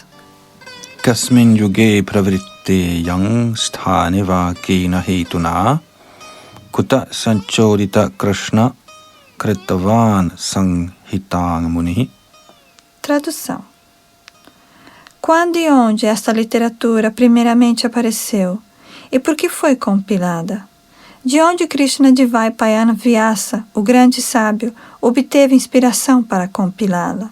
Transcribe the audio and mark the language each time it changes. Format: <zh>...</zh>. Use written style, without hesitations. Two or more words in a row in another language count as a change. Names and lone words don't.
<sa>कस्मिन् युगे प्रवृत्तेयं स्थाने वा केन हेतुना कुतः सञ्चोदितः कृष्णः कृतवान् संहितां मुनिः.</sa> <pt>Tradução: Quando e onde esta literatura primeiramente apareceu? E por que foi compilada? De onde Krishna Dvaipayana Vyasa, o grande sábio, obteve inspiração para compilá-la?</pt>